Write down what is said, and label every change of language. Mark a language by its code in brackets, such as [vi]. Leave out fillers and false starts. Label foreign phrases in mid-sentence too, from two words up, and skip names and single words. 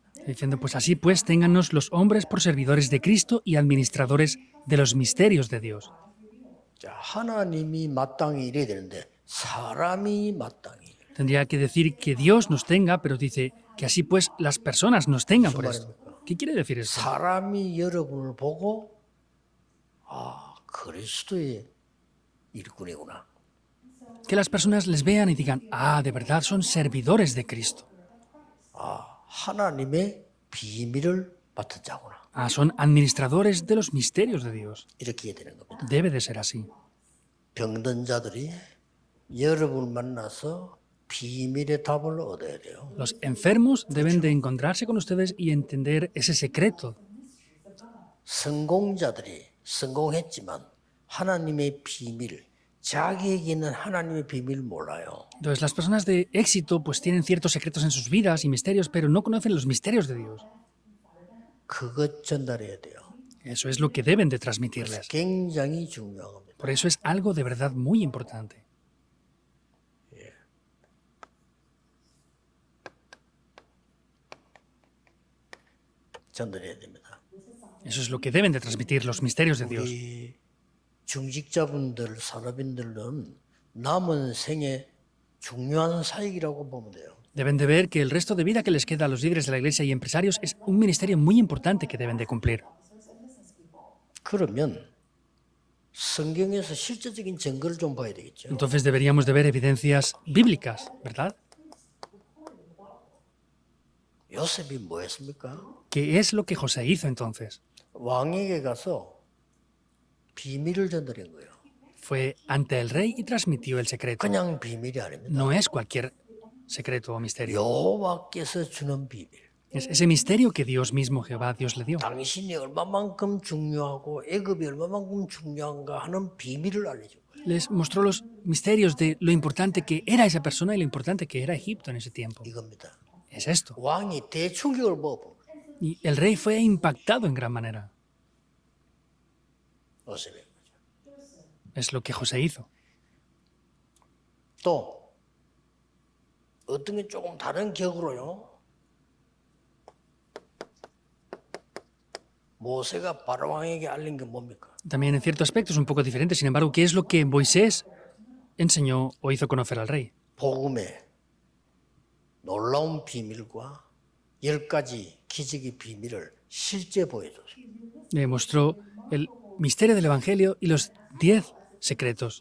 [es] Diciendo, pues así pues, téngannos los hombres por servidores de Cristo y administradores de los misterios de Dios. [ko] 자, 하나님이 마땅히 이래야 되는데 사람이 마땅히. [es] Tendría que decir que Dios nos tenga, pero dice que así pues las personas nos tengan por esto. ¿Qué quiere decir esto? [ko] 사람이 여러분을 보고 그리스도의 일꾼이구나. [es] Que las personas les vean y digan, de verdad son servidores de Cristo. [ko] 하나님의 비밀을 맡은 자구나. [es] Son administradores de los misterios de Dios. [ko] 이렇게 해야 되는 겁니다. [es] Debe de ser así. [ko] 병든 자들이 여러분을 만나서 비밀의 답을 얻어야 돼요. [es] Los enfermos deben de encontrarse con ustedes y entender ese secreto. [ko] 성공자들이 성공했지만 하나님의 비밀, 자기에게는 하나님의 비밀 몰라요. [es] Entonces las personas de éxito pues tienen ciertos secretos en sus vidas y misterios, pero no conocen los misterios de Dios. [ko] 그것 전달해야 돼요. [es] Eso es lo que deben de transmitirles. [ko] 굉장히 중요한 겁니다. [es] Por eso es algo de verdad muy importante. [ko] 전달해야 됩니다. [es] Eso es lo que deben de transmitir los misterios de Dios. [ko] 우리 중직자분들, 산업인들은 남은 생에 중요한 사역이라고 보면 돼요. [es] Deben de ver que el resto de vida que les queda a los líderes de la iglesia y empresarios es un ministerio muy importante que deben de cumplir. [ko] 그러면 성경에서 실제적인 증거를 좀 봐야 되겠죠. [es] Entonces deberíamos de ver evidencias bíblicas, ¿verdad? [ko] 요셉이 뭐 했습니까? [es] ¿Qué es lo que José hizo entonces? [ko] 왕에게 가서 비밀을 전달한 거예요. [es] Fue ante el rey y transmitió el secreto. [ko] 그냥 비밀이 아닙니다. [es] No es cualquier secreto o misterio. [ko] 여호와께서 주는 비밀. [es] Es ese misterio que Dios mismo, Jehová, Dios le dio. [ko] 당신이 얼마만큼 중요하고 애굽이 얼마만큼 중요한가 하는 비밀을 알려준 거예요. [es] Les mostró los misterios de lo importante que era esa persona y lo importante que era Egipto en ese tiempo. [ko] 이겁니다. [es] Es esto. [ko] 왕이 대충격을 먹어본 거예요. [es] Y el rey fue impactado en gran manera. [ko] 요셉의 거죠. [es] Es lo que José hizo. [ko] 또 어떤 게 조금 다른 격으로요. 모세가 바로왕에게 알린 게 뭡니까? [es] También en cierto aspecto es un poco diferente. Sin embargo, ¿qué es lo que Moisés enseñó o hizo conocer al rey? [ko] 복음의 놀라운 비밀과 10가지 기적의 비밀을 실제 보여줬어요. [es] Le mostró el misterio del Evangelio y los 10 secretos.